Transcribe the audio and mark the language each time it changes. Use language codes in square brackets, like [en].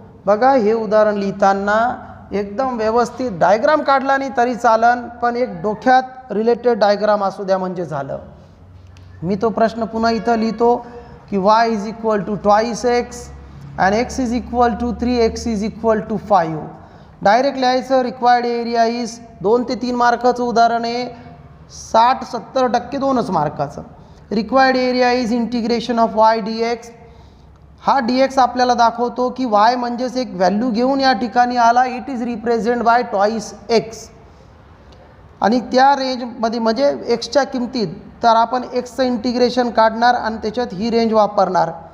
[mr] बघा हे उदाहरण लिहिताना एकदम व्यवस्थित डायग्राम काढला नाही तरी चालन, पण एक डोक्यात रिलेटेड डायग्राम असू द्या म्हणजे झालं. मी तो प्रश्न पुन्हा इथं लिहितो की [en] y = 2x and x = 3, [mr] x = 5. Direct लिहायचं. [en] required area is [mr] 2 ते 3 मार्काचं उदाहरण आहे. 60-70% 2च मार्काचं. [en] Required area is integration of y dx. [mr] हा dx आपल्याला दाखवतो की y म्हणजेच एक व्हॅल्यू घेऊन या ठिकाणी आला. [en] It is represent by 2x. [mr] आणि त्या रेंजमध्ये म्हणजे एक्सच्या किमतीत तर आपण एक्सचं इंटिग्रेशन काढणार आणि त्याच्यात ही रेंज वापरणार.